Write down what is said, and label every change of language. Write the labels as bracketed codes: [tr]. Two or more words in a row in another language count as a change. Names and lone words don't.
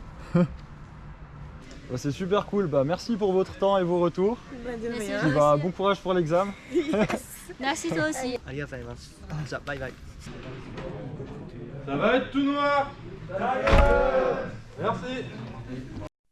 [fr] Bah, c'est super cool, bah, merci pour votre temps et vos retours. Bah, de Merci. rien. Puis, bah, bon courage pour l'examen. Merci toi aussi. [ja] ありがとうございます。じゃあバイバイ。 [fr] Ça va être tout noir. Merci.